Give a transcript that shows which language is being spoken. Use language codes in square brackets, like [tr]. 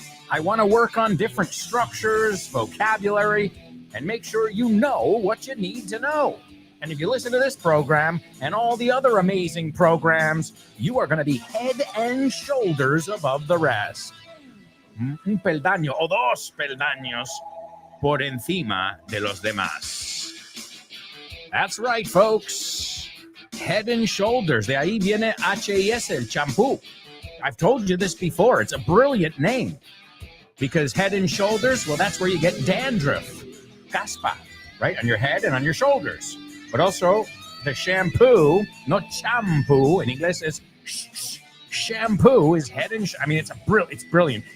[en] I want to work on different structures, vocabulary, and make sure you know what you need to know. And if you listen to this program and all the other amazing programs, you are going to be head and shoulders above the rest. [es] Un peldaño o dos peldaños por encima de los demás. [en] That's right, folks. Head and shoulders. [es] De ahí viene HES, el champú. [en] I've told you this before. It's a brilliant name. Because head and shoulders, well, that's where you get dandruff, caspa, right? On your head and on your shoulders. But also, the shampoo, not shampoo, in English is shampoo is head and I mean, it's brilliant.